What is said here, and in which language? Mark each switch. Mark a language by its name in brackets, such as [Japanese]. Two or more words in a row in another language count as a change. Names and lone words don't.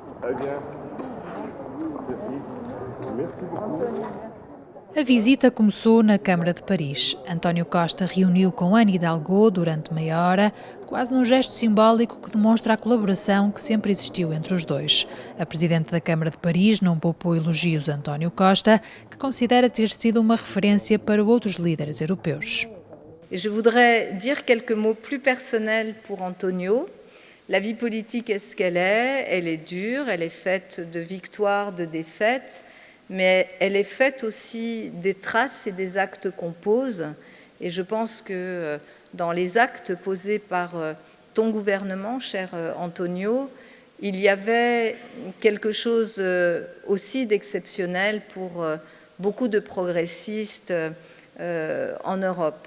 [French] Très bien. Merci beaucoup. [Portuguese] A visita começou na Câmara de Paris. António Costa reuniu com Anne Hidalgo durante meia hora, quase num gesto simbólico que demonstra a colaboração que sempre existiu entre os dois. A Presidente da Câmara de Paris não poupou elogios a António Costa, que considera ter sido uma referência para outros líderes europeus. [French] Je voudrais dire quelques mots plus personnels pour Antonio. La vie politique est ce qu'elle est dure, elle est faite de victoires, de défaites, mais elle est faite aussi des traces et des actes qu'on pose. Et je pense que dans les actes posés par ton gouvernement, cher Antonio, il y avait quelque chose aussi d'exceptionnel pour beaucoup de progressistes en Europe.